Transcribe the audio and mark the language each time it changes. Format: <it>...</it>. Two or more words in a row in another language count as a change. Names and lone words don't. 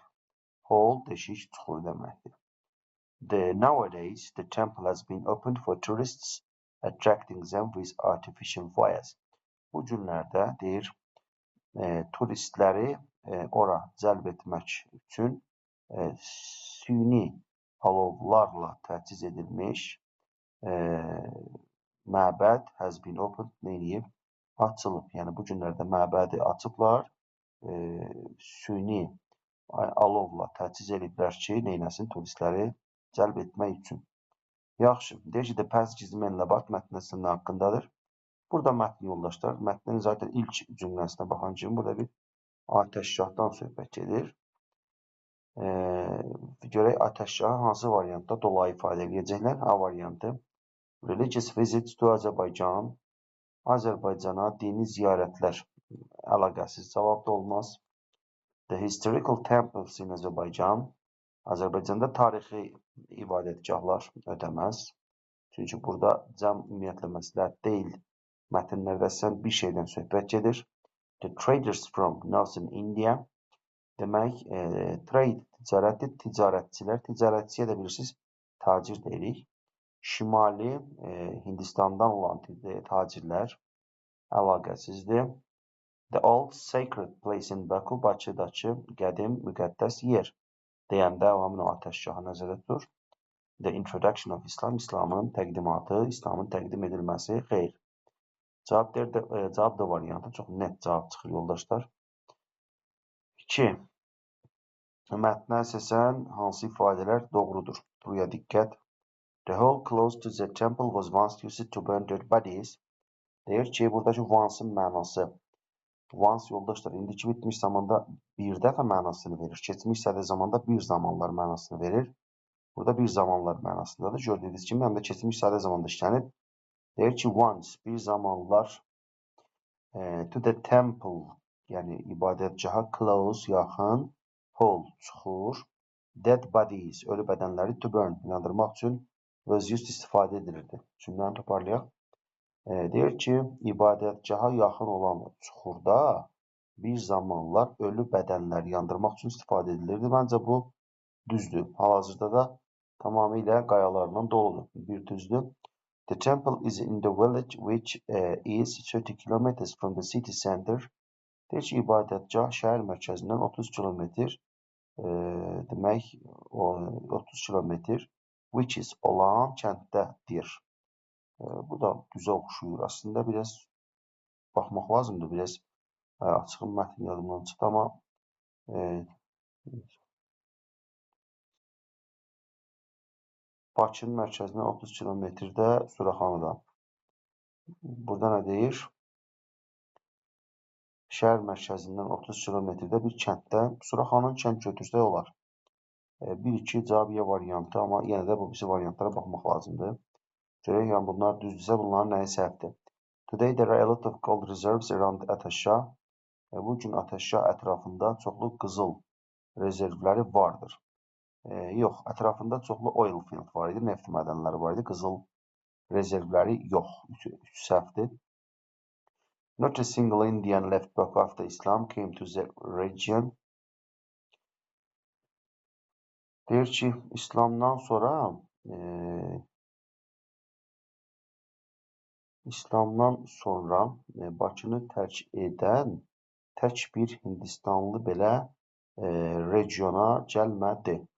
<az>Hole, deşik, çuxur deməkdir.</az> <en>Nowadays, the temple has been opened for tourists, attracting them with artificial fires.</en> <az>Bu günlərdə, deyir, turistləri ora cəlb etmək üçün süni alovlarla təchiz edilmiş məbəd</az> <en>has been opened,</en> <az>neyib? Açılıb. Yəni, bu günlərdə məbədi açıblar, süni alovla təchiz ediblər ki, neynəsin, turistləri cəlb etmək üçün. Yaxşı, deyir ki,</az> <en>the passage is mainly about</en> <az>mətn haqqındadır. Burada mətn yoldaşlar, mətnin zaten ilk cümləsinə baxan kimi burada bir atəşgahdan söhbət gedir. Görək atəşgahı hansı variantda dolayı ifadə edəcəklər? A variantı.</az> <en>Religious visits to Azerbaijan.</en> <az>Azərbaycana dini ziyarətlər əlaqəsiz cavabda olmaz.</az> <en>The historical temples in Azerbaijan.</en> <az>Azərbaycanda tarixi ibadətgahlar ödəməz. Çünki burada cəm ümumiyyətlə məsləhət deyil. Mətnlərdə sən bir şeydən söhbət gedir.</az> <en>The traders from Northern India.</en> <az>Demək, trade ticarətdir, ticarətçilər. Ticarətçiyə də bilirsiniz, tacir deyirik. Şimali Hindistandan olan tacirlər əlaqəsizdir.</az> <en>The old sacred place in Baku,</en> <az>Bakıdakı qədim müqəddəs yer deyəndə həmin o atəşgahı nəzərdə tutur.</az> <en>The introduction of Islam,</en> <az>İslamın təqdimatı, İslamın təqdim edilməsi, xeyr. Cavab da variantı çox net cavab çıxır yoldaşlar. 2. Mətnə əsasən hansı ifadələr doğrudur? Buraya diqqət.</az> <en>The hole close to the temple was once used to burn dead bodies.</en> <az>Deyir ki, buradakı once'ın mənası. Once yoldaşlar indiki bitmiş zamanda bir dəfə mənasını verir. Keçmiş sədə zamanda bir zamanlar mənasını verir. Burada bir zamanlar mənasındadır. Gördüyünüz kimi həm də keçmiş sədə zamanda işlənib. Deyir ki, once bir zamanlar</az> <en>to the temple,</en> <az>yəni ibadətgaha close, yaxın, hole, çuxur,</az> <en>dead bodies,</en> <az>ölü bədənləri</az> <en>to burn,</en> <az>yandırmaq üçün</az> <en>was used</en> <az>istifadə edilirdi. Cümləni toparlayaq. Deyir ki, ibadətgaha yaxın olan çuxurda bir zamanlar ölü bədənləri yandırmaq üçün istifadə edilirdi. Məncə bu düzdür. Hal-hazırda da tamamilə qayalarla doludur. Bir düzdür.</az> <en>The temple is in the village which is 30 kilometers from the city center.</en> <az>Deyir ki, ibadətgah şəhər mərkəzindən 30 kilometr, demək 30 kilometr,</az> <en>which is</en> <az>olan kənddədir. Bu da düzə oxşuyur. Aslında biraz baxmaq lazımdır. Biraz açığın mətn yadımdan çıxdı, amma Bakının mərkəzindən 30 kilometrdə Suraxanıda. Burada nə deyir? Şəhər mərkəzindən 30 kilometrdə bir kənddə Suraxanın kənd götürsək olar. 1-2 cavab ya variantı, amma yenə də bu birisi variantlara baxmaq lazımdır. Görək, yəni bunlar düzdürsə, bunların nəyi səhvdir?</az> <en>Today there are a lot of gold reserves around Atəşgah.</en> <az>Bugün Atəşgah ətrafında çoxlu qızıl rezervləri vardır. Yox, ətrafında çoxlu</az> <en>oil field</en> <az>var idi, neft mədənləri var idi, qızıl rezervləri yox, səhvdir.</az> <en>Not a single Indian left Baku after Islam came to the region.</en> <az>Deyir ki, İslamdan sonra Bakını tərk edən tək bir Hindistanlı belə regiona gəlmədi.</az>